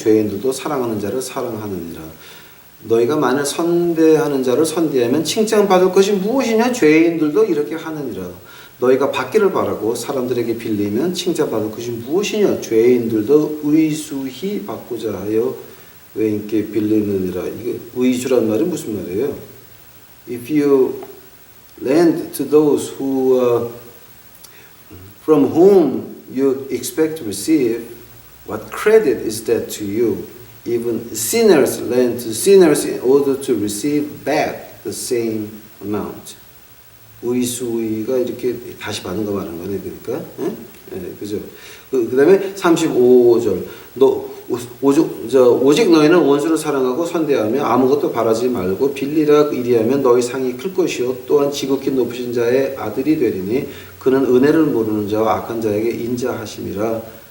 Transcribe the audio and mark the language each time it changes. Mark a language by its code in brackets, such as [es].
[ko] 죄인들도 사랑하는 자를 사랑하느니라. 너희가 만일 선대하는 자를 선대하면 칭찬받을 것이 무엇이냐? 죄인들도 이렇게 하느니라. 너희가 받기를 바라고 사람들에게 빌리면 칭찬받을 것이 무엇이냐? 죄인들도 의수히 받고자 하여 외인께 빌리느니라. 이게 의주란 말이 무슨 말이에요? [en] If you lend to those who from whom you expect to receive, what credit is that to you? Even sinners lend to sinners in order to receive back the same amount. [ko] 의수의가 이렇게 다시 받는 거 말하는 거네, 그러니까. 그죠? 그 다음에 35절. 오직 너희는 원수를 사랑하고 선대하며 아무것도 바라지 말고 빌리라. 이리하면 너희 상이 클 것이요 또한 지극히 높으신 자의 아들이 되리니 그는 은혜를 모르는 자와 악한 자에게 인자하심이라.